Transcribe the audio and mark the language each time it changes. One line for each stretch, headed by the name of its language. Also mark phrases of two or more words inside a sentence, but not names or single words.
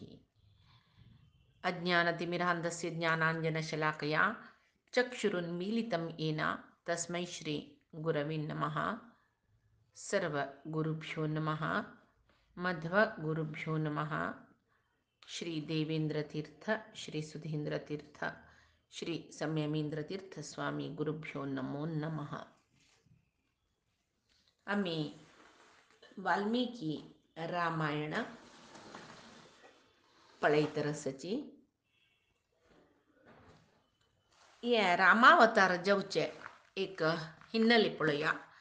Sanskrit: अज्ञानतिमिरान्धस्य ज्ञानाञ्जनशलाकया चक्षुरुन्मीलितं येन तस्मै श्री गुरवे नमः। सर्वगुरुभ्यो नमः। मध्वगुरुभ्यो नमः। श्री देवेंद्रतीर्थ, श्री सुधींद्रतीर्थ, श्री संयमींद्रतीर्थ स्वामी गुरुभ्यो नमो नमः.
Konkani: आम्ही वाल्मिकी रामायण पळयतरसची या रामावतार जवचे एक हिन्नले पळया.